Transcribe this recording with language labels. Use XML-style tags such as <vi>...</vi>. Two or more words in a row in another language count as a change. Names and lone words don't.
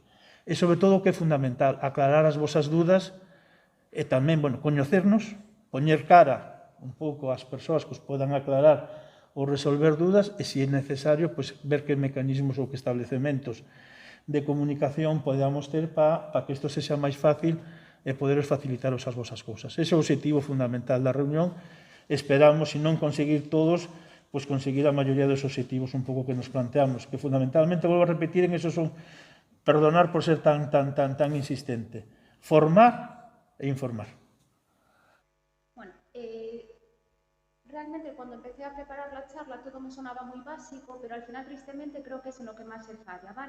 <gl>E, sobre todo, o que é fundamental, aclarar as vosas dudas e tamén, coñecernos, poñer cara un pouco ás persoas que os podan aclarar ou resolver dudas e, se é necesario, ver que mecanismos ou que establecementos de comunicación podamos ter para que isto sexa máis fácil e poderos facilitaros as vosas cousas. Ese é o objetivo fundamental da reunión. Esperamos, se non conseguir todos, conseguir a maioría dos objetivos un pouco que nos planteamos, que fundamentalmente, volvo a repetir, en eso son, perdonar por ser tan insistente, formar e informar.</gl> <es>Bueno, realmente cuando empecé a preparar la charla todo me sonaba muy básico, pero al final tristemente creo que es en lo que más se falla, ¿vale?</es>